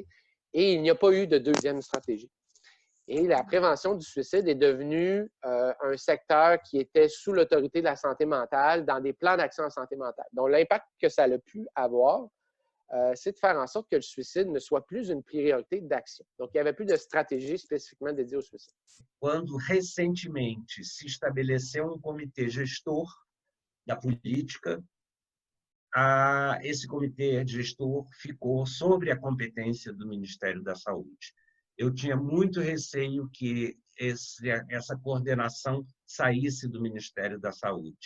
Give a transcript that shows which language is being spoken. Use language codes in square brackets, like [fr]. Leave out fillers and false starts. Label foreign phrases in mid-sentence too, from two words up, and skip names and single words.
[fr] Et il n'y a pas eu de deuxième stratégie. Et la prévention du suicide est devenue un secteur qui était sous l'autorité de la santé mentale dans des plans d'action en santé mentale. Donc, l'impact que ça a pu avoir, c'est de faire en sorte que le suicide ne soit plus une priorité d'action. Donc, il n'y avait plus de stratégie spécifiquement dédiée au suicide. [pt] Quando recentemente se estabeleceu comitê gestor da política, esse comitê gestor ficou sobre a competência do Ministério da Saúde. Eu tinha muito receio que essa coordenação saísse do Ministério da Saúde.